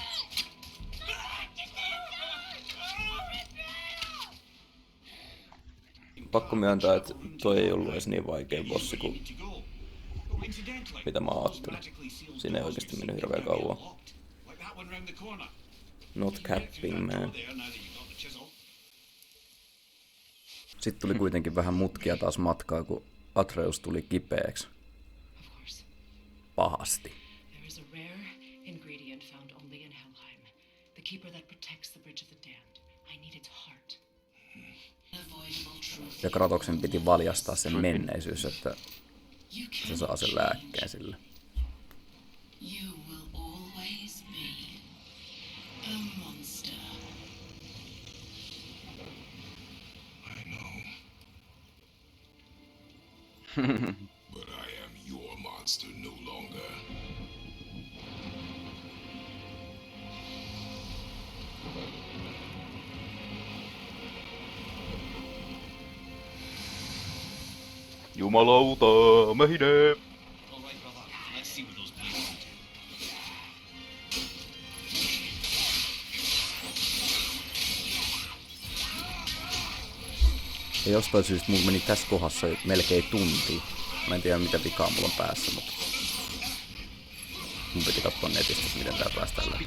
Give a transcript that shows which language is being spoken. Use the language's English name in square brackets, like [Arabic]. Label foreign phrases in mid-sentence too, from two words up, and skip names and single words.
[Finnish] Pakko myöntää, että toi ei ollut edes niin vaikea bossi kuin mitä mä ajattelin. Siinä ei oikeesti mennyt hirveän kauan. [English] Not capping, man. [Finnish] Sitten tuli kuitenkin vähän mutkia taas matkaa, kun Atreus tuli kipeäksi. [English] Of course. [Finnish] Pahasti. [English] There is a rare ingredient found only in Helheim. The keeper that protects the Bridge of the Damned. I need its heart. Unavoidable truth. [Finnish] Ja Kratoksen piti valjastaa sen menneisyys, että [English] You [Finnish] se [English] can [Finnish] saa sen lääkkeen sille. [English] You will always be a monster. I know. But I am your monster no longer. [Finnish] Jumalauta, mähine! [English] All right, brother. Let's see what those blades can do. [Finnish] Ja jostain syystä mulla meni tässä kohdassa melkein tunti. Mä en tiedä mitä vikaa mulla on päässä, mutta mun piti katsoa netistä, miten tää päästään läpi.